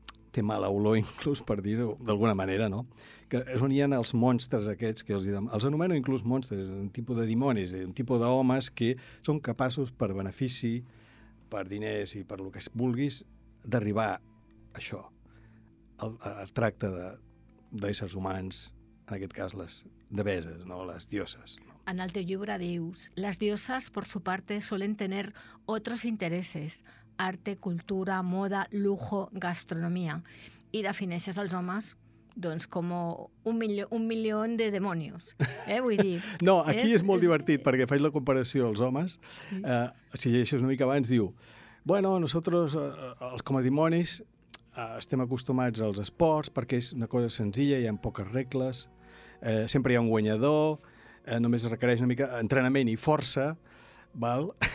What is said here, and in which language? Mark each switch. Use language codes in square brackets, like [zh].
[ca] Té mala olor, inclús, per dir-ho d'alguna manera, no? Que és on hi ha els monstres aquests, que els anomeno inclús monstres, un tipus de dimonis, un tipus d'homes que són capaços, per benefici, per diners i per el que vulguis, d'arribar a això, al tracte d'éssers humans, en aquest cas les deveses, no? Les dioses. No? En el teu llibre dius: les dioses, [es] por su parte, suelen tener otros intereses, arte, cultura, moda, lujo, gastronomía. [ca] I defineixes els homes, doncs, com un milió de demonios, vull dir. No, aquí és molt divertit, perquè faig la comparació als homes. Sí. Si llegeixes una mica abans, diu: bueno, nosaltres, com a dimonis, estem acostumats als esports perquè és una cosa senzilla, hi ha poques regles, sempre hi ha un guanyador, només requereix una mica entrenament i força, val?